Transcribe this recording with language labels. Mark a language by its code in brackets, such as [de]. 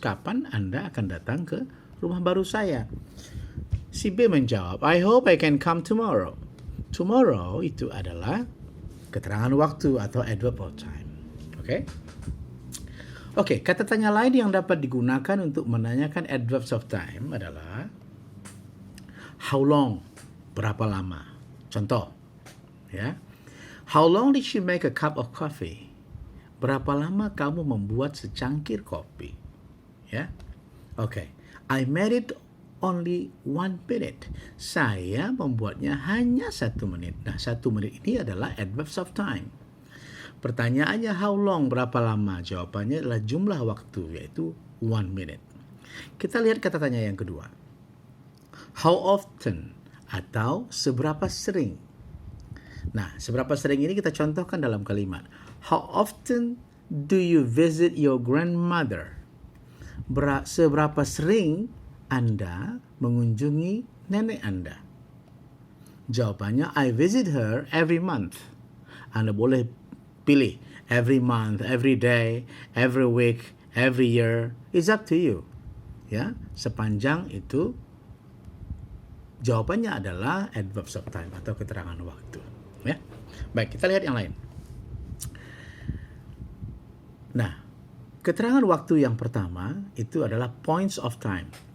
[id] Kapan Anda akan datang ke rumah baru saya? Si B menjawab, [en] I hope I can come tomorrow. [id] Tomorrow itu adalah keterangan waktu atau adverb of time. Oke? Oke, kata tanya lain yang dapat digunakan untuk menanyakan adverbs of time adalah [en] how long? [id] Berapa lama? Contoh, ya. [en] How long did you make a cup of coffee? [id] Berapa lama kamu membuat secangkir kopi? Ya. Oke. [en] I made it only 1 minute. [id] Saya membuatnya hanya 1 menit. Nah, 1 menit ini adalah adverbs of time. Pertanyaannya [en] how long, [id] berapa lama? Jawabannya adalah jumlah waktu, yaitu 1 minute. Kita lihat kata tanya yang kedua. [en] How often [id] atau seberapa sering? Nah, seberapa sering ini kita contohkan dalam kalimat. [en] How often do you visit your grandmother? [id] Seberapa sering Anda mengunjungi nenek Anda? Jawabannya, [en] I visit her every month. [id] Anda boleh pilih [en] every month, every day, every week, every year. It's up to you. [id] Ya, sepanjang itu jawabannya adalah adverbs of time atau keterangan waktu. Ya, baik, kita lihat yang lain. Nah, Keterangan waktu yang pertama itu adalah points of time.